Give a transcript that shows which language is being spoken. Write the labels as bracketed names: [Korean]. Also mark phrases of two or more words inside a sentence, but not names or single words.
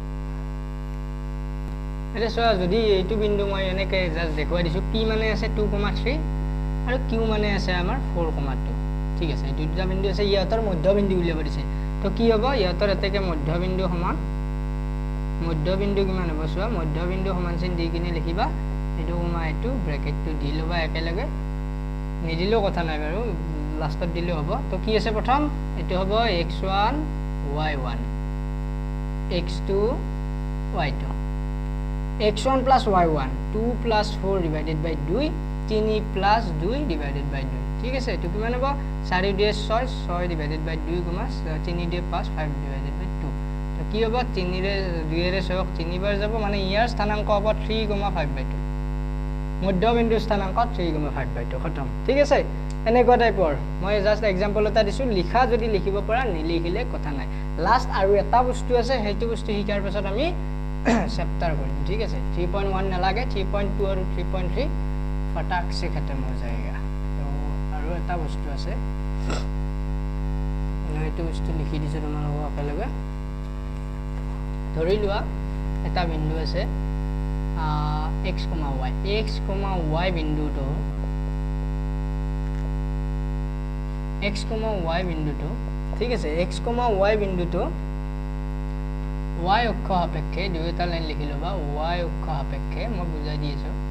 [Assamese] এটা সো যদি এইটো বিন্দু মই এনেকে জাস্ট দেখুৱাই দিছো p মানে আছে 2,3 আৰু q মানে আছে আমাৰ 4,2 ঠিক আছে এই দুটা বিন্দু আছে ইয়াতৰ মধ্যবিন্দু উলিয়াব দিছে তো কি হ'ব ইয়াতৰ এতেকে মধ্যবিন্দু সমান মধ্যবিন্দু কিমান হ'ব সো মধ্যবিন্দু সমান চিন দি কিনে লিখিবা এটো এটো ব্র্যাকেটটো দি লবা একেলগে নিদিলেও কথা নাই বাৰু লাষ্টত দিলে হ'ব তো কি আছে প্ৰথম এটো হ'ব x1 y1 x2 y2 [English] x1 plus y1 2 plus 4 divided by 2 [Assamese] 3 [English] plus 2 divided by 2 [Assamese] ঠিক আছে তো কিমান হ'ব 4 দিয়ে 6 [English] 6 divided by 2 [Assamese] গুণা 3 দিয়ে 5 [English] 5 divided by 2 [Assamese] তো কি হ'ব 3 ৰে 2 ৰে 6 3 বাৰ যাব মানে ইয়াৰ স্থানাংক হ'ব 3,5/2 মধ্যবিন্দু স্থানাংক 3,5/2 খতম ঠিক আছে এনেকুৱা টাইপৰ মই [English] just example [Assamese] এটা দিছো লিখা যদি লিখিব পৰা নিলিখিলে কথা নাই লাষ্ট আৰু এটা বস্তু আছে হেতু বস্তু শিকাৰ পিছত আমি চেপ্টাৰ কৰিম ঠিক আছে 3.1 নালাগে 3.2 আৰু 3.3 [Hindi] फटाक से खत्म हो जाएगा तो [Assamese] আৰু এটা বস্তু আছে এইটো বস্তু লিখি দিছো তোমালোক একেলগে ধৰি লোৱা এটা বিন্দু আছে x, y বিন্দুটো x, y বিন্দুটো ঠিক আছে x, y বিন্দুটো y অক্ষ সাপেক্ষে দুইটা লাইন লিখি লবা y অক্ষ সাপেক্ষে মই বুজাই দিছো